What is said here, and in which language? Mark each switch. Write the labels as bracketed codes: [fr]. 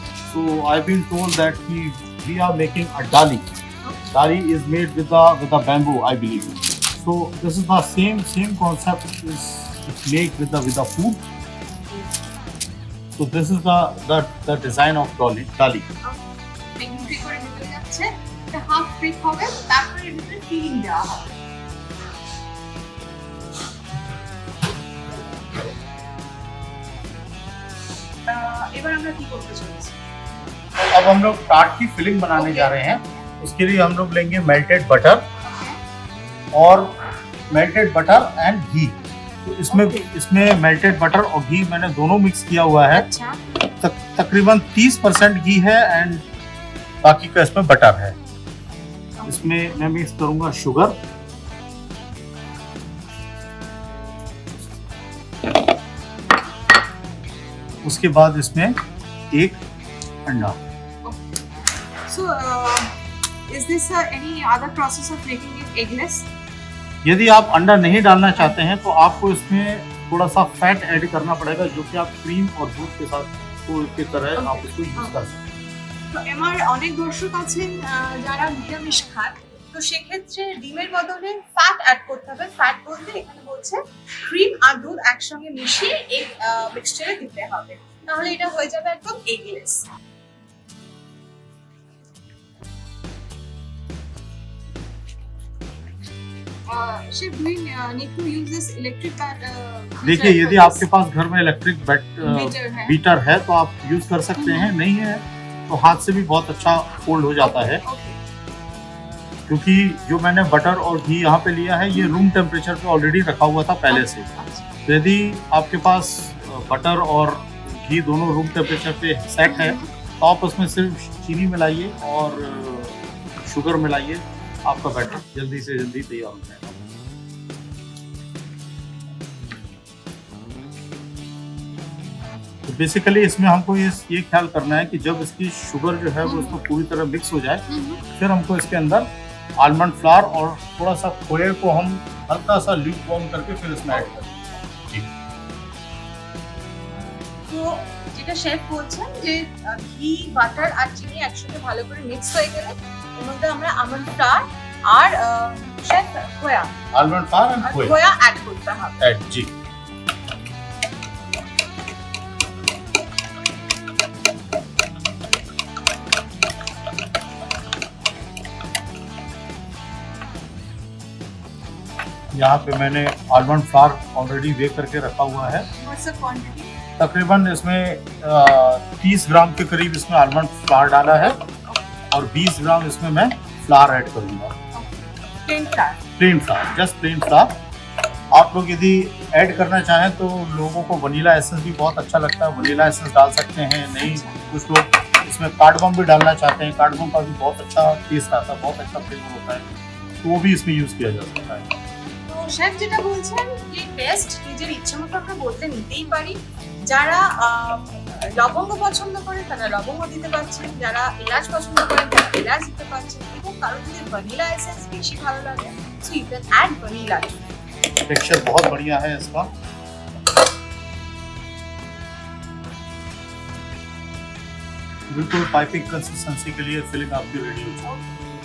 [en] So I've been told that we are making a dali. Dali is made with the bamboo, I believe. So this is the same concept is made with the food. So this is the design of dali. [bn] বেগুনি করে ভিতরে যাচ্ছে, এটা half bake হবে, তারপরে এর ভিতরে feeling দেওয়া হবে। এবার আমরা কি করতে চলেছি? [hi] अब हम लोग टार्ट की फिलिंग बनाने जा रहे हैं। उसके लिए हम लोग लेंगे मेल्टेड बटर और मेल्टेड बटर एंड घी। तो इसमें मेल्टेड बटर और घी मैंने दोनों मिक्स किया हुआ है। अच्छा, तकरीबन 30% घी है एंड बाकी का इसमें बटर है। इसमें मैं मिक्स करूंगा शुगर, उसके बाद इसमें एक अंडा। [en] so is this any other process of making it eggless? [hi] यदि आप अंडा नहीं डालना चाहते हैं तो आपको इसमें थोड़ा सा फैट ऐड करना पड़ेगा जो कि आप क्रीम और दूध के साथ की तरह आप इसको यूज कर सकते हैं। [bn] তো আমার অনেক দর্শক আছেন যারা নিরামিষ খান, তো সেক্ষেত্রে ডিমের বদলে ফ্যাট অ্যাড করতে হবে। ফ্যাট বলতে এখানে বলছে ক্রিম আর দুধ একসঙ্গে মিশিয়ে এই মিক্সচারে দিতে হবে, তাহলে এটা হয়ে যাবে একদম eggless. [en] Chef, do we need to use this electric [hi] देखिए यदि आपके पास घर में इलेक्ट्रिक बीटर है तो आप यूज कर सकते हैं, नहीं है तो हाथ से भी बहुत अच्छा फोल्ड हो जाता है। क्योंकि जो मैंने बटर और घी यहाँ पे लिया है ये रूम टेम्परेचर पे ऑलरेडी रखा हुआ था पहले से। तो यदि आपके पास बटर और घी दोनों रूम टेम्परेचर पे सेट है तो आप उसमें सिर्फ चीनी मिलाइए और शुगर मिलाइए, आपका बैटर जल्दी से जल्दी तैयार हो जाएगा। तो बेसिकली इसमें हमको ये ख्याल करना है कि जब इसकी शुगर जो है वो इसको पूरी तरह मिक्स हो जाए फिर हमको इसके अंदर आलमंड फ्लावर और थोड़ा सा खोए को हम हल्का सा ल्यूक वार्म करके फिर इसमें ऐड करें। [bn] তো যেটা শেফ বলছেন যে ঘি বাটার আর চিনি একসাথে ভালো করে মিক্স হয়ে গেলে এর মধ্যে আমরা আমন্ড ফ্লাওয়ার আর শেফ খোয়া [hi] आलमंड फ्लावर एंड खोए [bn] খোয়া অ্যাড করতে হবে। [hi] ऐड जी। यहाँ पे मैंने आलमंड फ्लावर ऑलरेडी बेक करके रखा हुआ है। [en] What's the quantity? [hi] तकरीबन इसमें 30 ग्राम के करीब इसमें आलमंड फ्लावर डाला है और 20 ग्राम इसमें मैं फ्लावर ऐड करूँगा। Plane flower, just plain flower. आप लोग यदि ऐड करना चाहें तो लोगों को वनीला एसेंस भी बहुत अच्छा लगता है, वनीला एसेंस डाल सकते हैं। नहीं कुछ लोग इसमें कार्डमम भी डालना चाहते हैं, कार्डमम का भी बहुत अच्छा टेस्ट आता है, बहुत अच्छा फ्लेवर होता है, तो वो भी इसमें यूज़ किया जा सकता है। [bn] তো শেফ যেটা বলছেন যে টেস্ট নিজের ইচ্ছে মতো আমরা বলতে নিতেই পারি। যারা লবঙ্গ পছন্দ করে তারা লবঙ্গ দিতে পারছেন, যারা এলাচ পছন্দ করেন তারা এলাচ দিতে পারছেন, এবং কারো যদি ভ্যানিলা এসেন্স বেশি ভালো লাগে so you can add vanilla. [hi] Texture बहुत बढ़िया है इसका। बिल्कुल पाइपिंग कंसिस्टेंसी के लिए फिलिंग आपकी रेडी हो जाएगी।